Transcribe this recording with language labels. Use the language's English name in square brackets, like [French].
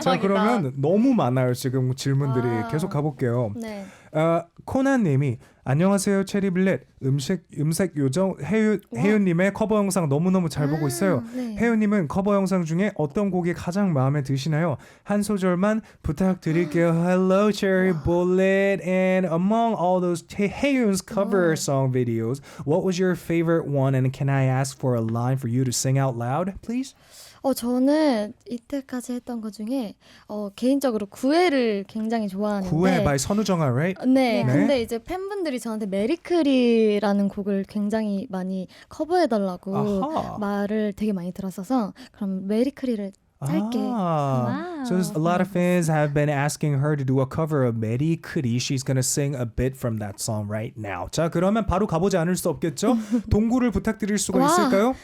[Korean] 자, 그러면 너무 많아요. 지금 질문들이. 계속 가볼게요. 네. 코난님이 안녕하세요 체리블렛 음색 요정 혜윤님의 커버 영상 너무너무 잘 보고 있어요. 네. 혜윤님은 커버 영상 중에 어떤 곡이 가장 마음에 드시나요? 한 소절만 부탁드릴게요. [English] Hello Cherry Bullet, and among all those 혜윤's cover song videos, what was your favorite one, and can I ask for a line for you to sing out loud, please? [Korean] 저는 이때까지 했던 것 중에 개인적으로 구애를 굉장히 좋아하는데 [English] 구애 by 선우정아, right? [Korean] 네, 근데 이제 팬분들이 저한테 메리크리라는 곡을 굉장히 많이 커버해달라고 말을 되게 많이 들었어서 그럼 메리크리를 짧게. [English] So a lot of fans have been asking her to do a cover of Meri Kuri. She's gonna sing a bit from that song right now. [Korean] 자, 그러면 바로 가보지 않을 수 없겠죠? 동굴을 부탁드릴 수가 있을까요?